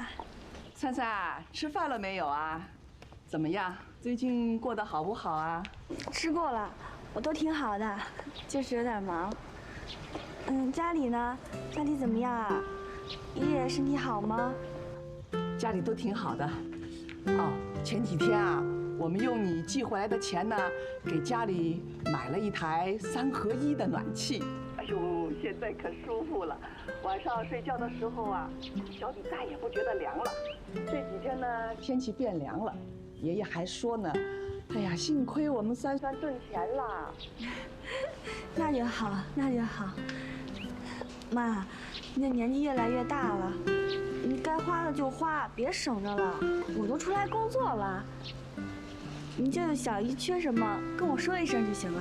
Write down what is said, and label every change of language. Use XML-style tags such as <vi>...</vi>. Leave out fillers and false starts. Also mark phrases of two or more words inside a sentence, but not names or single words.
<zh>珊珊，吃饭了没有啊？怎么样？最近过得好不好啊？吃过了，我都挺好的，就是有点忙。家裡呢？家裡怎麼樣啊？爺爺身體好嗎？家裡都挺好的。哦，前幾天啊，我們用你寄回來的錢呢，給家裡買了一台3合1的暖氣。哎呦，現在可舒服了。晚上睡覺的時候啊，腳底再也不覺得涼了。這幾天呢，天氣變涼了，爺爺還說呢，哎呀，幸虧我們珊珊掙錢啦。那就好，那就好。媽，你的年紀越來越大了，你該花的就花，別省着了。我都出來工作了，你這個小姨缺什麼，跟我說一聲就行了。</zh>